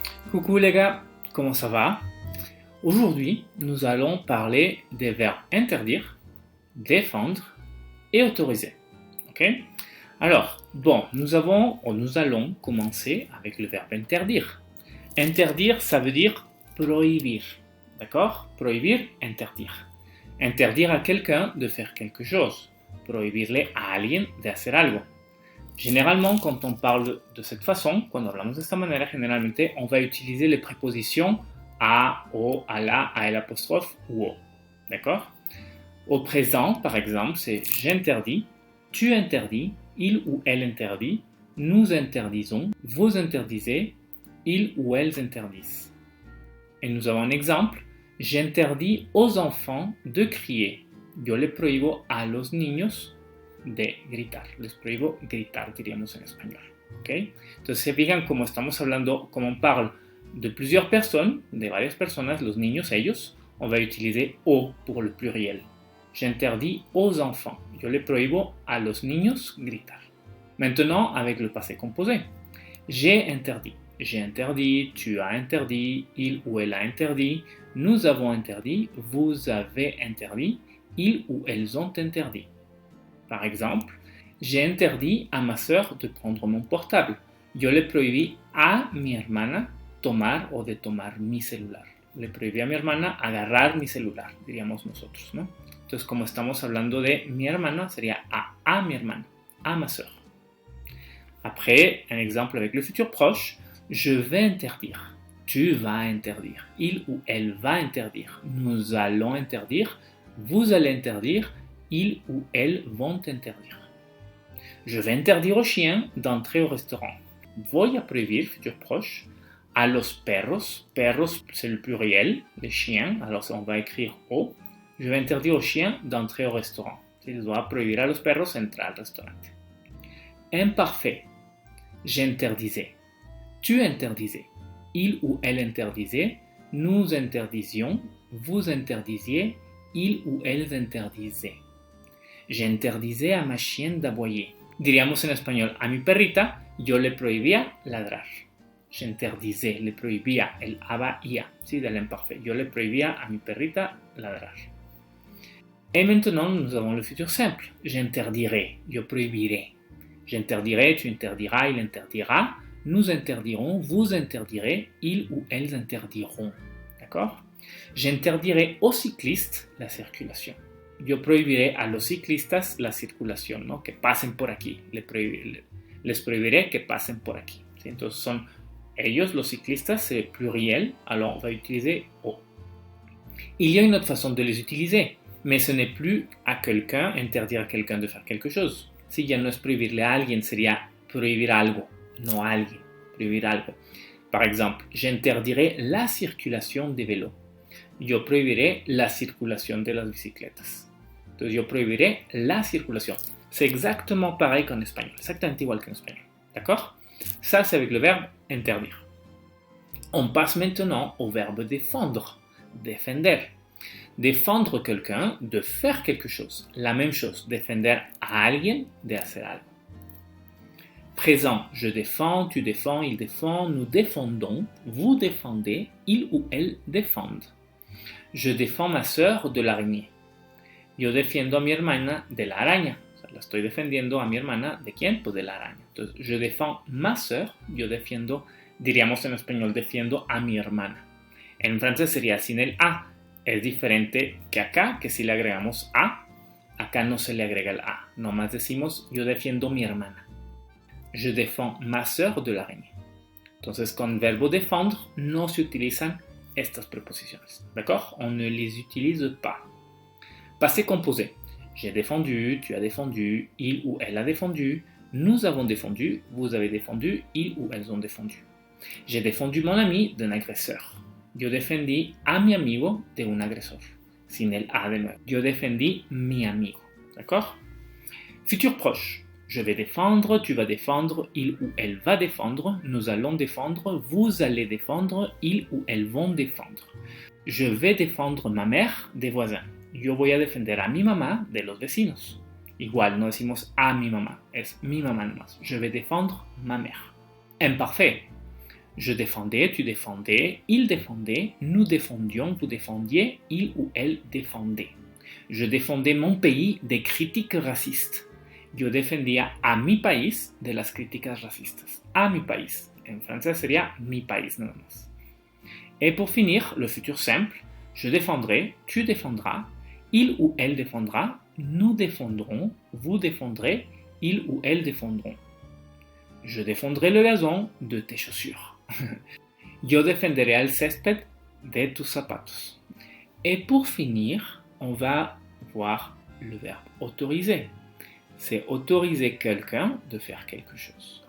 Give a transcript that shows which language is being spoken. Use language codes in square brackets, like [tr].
[fr] Coucou les gars, comment ça va? Aujourd'hui, nous allons parler des verbes interdire, défendre et autoriser. Ok? Alors, nous allons commencer avec le verbe interdire. Interdire, ça veut dire prohibir. D'accord? Prohibir, interdire. Interdire a quelqu'un de faire quelque chose. [es] Prohibirle a alguien de hacer algo. [fr] Généralement, quand on parle de cette façon, [es] cuando hablamos de esta manera, generalmente [fr] on va utiliser les prépositions a, o, a la, a l'apostrophe ou o. D'accord? Au présent, par exemple, c'est j'interdis, tu interdis, il ou elle interdit, nous interdisons, vous interdisez, ils ou elles interdisent. Et nous avons un exemple, j'interdis aux enfants de crier. [es] Yo le prohíbo a los niños de gritar. Les prohíbo gritar, diríamos en español. ¿Okay? Entonces se fijan como estamos hablando, como [fr] on parle de plusieurs personnes, [es] de varias personas, los niños, ellos, [fr] on va utiliser o pour le pluriel. J'interdis aux enfants. [es] Yo le prohíbo a los niños gritar. [fr] Maintenant, avec le passé composé. J'ai interdit. J'ai interdit, tu as interdit, il ou elle a interdit, nous avons interdit, vous avez interdit, ils ou elles ont interdit. Par exemple, j'ai interdit à ma sœur de prendre mon portable. [es] Yo le prohibí a mi hermana tomar o de tomar mi celular. Le prohibí a mi hermana agarrar mi celular, diríamos nosotros, ¿no? Entonces, como estamos hablando de mi hermana, sería a mi hermana, a ma sœur. [fr] Après, un exemple avec le futur proche, je vais interdire, tu vas interdire, il ou elle va interdire, nous allons interdire, vous allez interdire, ils ou elles vont interdire. Je vais interdire aux chiens d'entrer au restaurant. [es] Voy a prohibir, [fr] futur proche, [es] a los perros. [fr] Perros, c'est le pluriel, les chiens, alors on va écrire o. Je vais interdire aux chiens d'entrer au restaurant. [es] Les voy a prohibir a los perros entrar al restaurante. [fr] Imparfait. J'interdisais. Tu interdisais. Il ou elle interdisait. Nous interdisions. Vous interdisiez. Ils ou elles interdisaient. J'interdisais a ma chienne d'aboyer. [es] Diríamos en español, a mi perrita yo le prohibía ladrar. J'interdisais, le prohibía, el abaía, ¿sí? Del imparfait. Yo le prohibía a mi perrita ladrar. [fr] Et maintenant, nous avons le futur simple. J'interdirai, [es] yo prohibiré. [fr] J'interdirai, tu interdiras, il interdira. Nous interdirons, vous interdirez, ils ou elles interdiront. D'accord? J'interdirai aux cyclistes la circulation. [es] Yo prohibiré a los ciclistas la circulación, ¿no? Que pasen por aquí. Les prohibiré que pasen por aquí. ¿Sí? Entonces son ellos, los ciclistas, [fr] c'est pluriel, alors on va utiliser o. Il y a une autre façon de les utiliser, mais ce n'est plus à quelqu'un, interdire à quelqu'un de faire quelque chose. [es] Si ya no es prohibirle a alguien, sería prohibir algo, no a alguien, prohibir algo. [fr] Par exemple, j'interdirai la circulation des vélos. [es] Yo prohibiré la circulation de las bicicletas. Entonces, yo prohibiré la circulation. [fr] C'est exactement pareil qu'en espagnol, exactement igual qu'en espagnol. D'accord? Ça, c'est avec le verbe interdire. On passe maintenant au verbe défendre, defender. Défendre quelqu'un de faire quelque chose. [es] La même chose, defender a alguien de hacer algo. [fr] Présent, je défends, tu défends, il défend, nous défendons, vous défendez, il ou elle défendent. Je défends ma sœur de l'araignée. [es] Yo defiendo a mi hermana de la araña. O sea, la estoy defendiendo a mi hermana. ¿De quién? Pues de la araña. Entonces, [fr] je défends ma sœur. [es] Yo defiendo, diríamos en español, defiendo a mi hermana. En francés sería sin el a. Es diferente que acá, que si le agregamos a. Acá no se le agrega el a. Nomás decimos, yo defiendo mi hermana. [fr] Je défends ma sœur de l'araignée. [es] Entonces, con verbo défendre, no se utilizan estas preposiciones. [fr] D'accord? On ne les utilise pas. Passé composé. J'ai défendu, tu as défendu, il ou elle a défendu, nous avons défendu, vous avez défendu, ils ou elles ont défendu. J'ai défendu mon ami d'un agresseur. [es] Yo defendí a mi amigo de un agresor. Sin el a de nuevo. Yo defendí mi amigo. [fr] D'accord? Futur proche. Je vais défendre, tu vas défendre, il ou elle va défendre, nous allons défendre, vous allez défendre, ils ou elles vont défendre. Je vais défendre ma mère des voisins. [es] Yo voy a defender a mi mamá de los vecinos. Igual, no decimos a mi mamá, es mi mamá nomás. [fr] Je vais défendre ma mère. Imparfait. Je défendais, tu défendais, il défendait, nous défendions, vous défendiez, il ou elle défendait. Je défendais mon pays des critiques racistes. [es] Yo defendía a mi país de las críticas racistas. A mi país. [fr] En français [es] sería mi país nada más. [fr] Et pour finir, le futur simple, je défendrai, tu défendras, il ou elle défendra, nous défendrons, vous défendrez, il ou elle défendront. Je défendrai le gazon de tes chaussures. [es] Yo defenderé el césped de tus zapatos. [fr] Et pour finir, on va voir le verbe autoriser. C'est autoriser quelqu'un de faire quelque chose.